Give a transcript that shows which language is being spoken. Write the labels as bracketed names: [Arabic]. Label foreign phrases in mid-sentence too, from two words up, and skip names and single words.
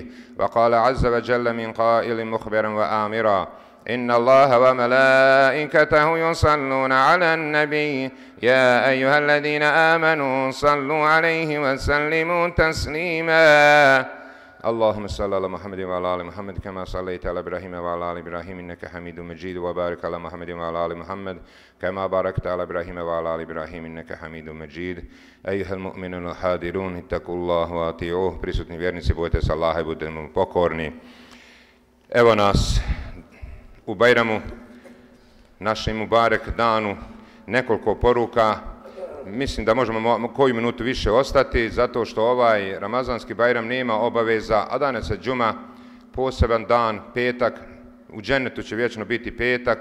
[Arabic] وقال عز وجل من قائل مخبرا وآمرا إن الله وملائكته يصلون على النبي يا أيها الذين آمنوا صلوا عليه وسلموا تسليما. اللهم صل على محمد وعلى آل محمد كما صليت على إبراهيم وعلى آل إبراهيم إنك حميد مجيد وبارك على محمد وعلى آل محمد كما باركت على إبراهيم وعلى آل إبراهيم إنك حميد مجيد. أيها المؤمنون الحاضرون اتقوا الله وأطيعوه. [Bosnian] Prisutni vjernici, bojte se Allaha i budite mu pokorni. Evo nas u Bajramu, našem Mubarek danu, nekoliko poruka. Mislim da možemo koju minutu više ostati, zato što ovaj Ramazanski Bajram nema obaveza, a danas je džuma, poseban dan, petak, u džennetu će vječno biti petak.